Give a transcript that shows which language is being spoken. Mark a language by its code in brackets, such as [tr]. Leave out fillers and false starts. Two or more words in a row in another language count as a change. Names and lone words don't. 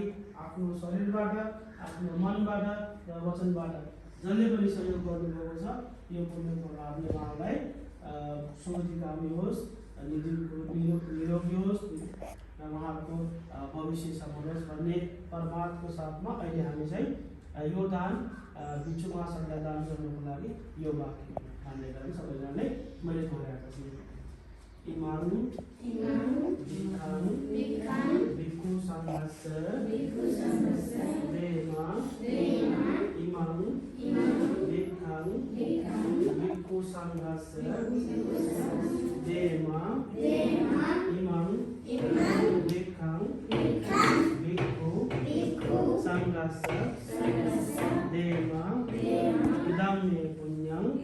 [ne] आफ्नो शरीरबाट आफ्नो मनबाट र वचनबाट जसले पनि सहयोग गर्नुभएको छ यो पुण्यको लाभले उहाँलाई सुगतिकामी होस्, निरोगी होस् र उहाँहरूको भविष्य सफल होस् भन्ने परमार्थको साथमा अहिले हामी चाहिँ यो दान भिक्षु महासङ्घलाई दान गर्नको लागि यो वाक्य हामीले पनि सबैजनाले मैले दोहोऱ्याएको छु। [pi] इमानु भिक्षु सङ्घस्य देमा इमानु भिक्षु सङ्घस्य देमा इमानु भिक्षु सङ्घस्य देमा इदं मे पुण्यं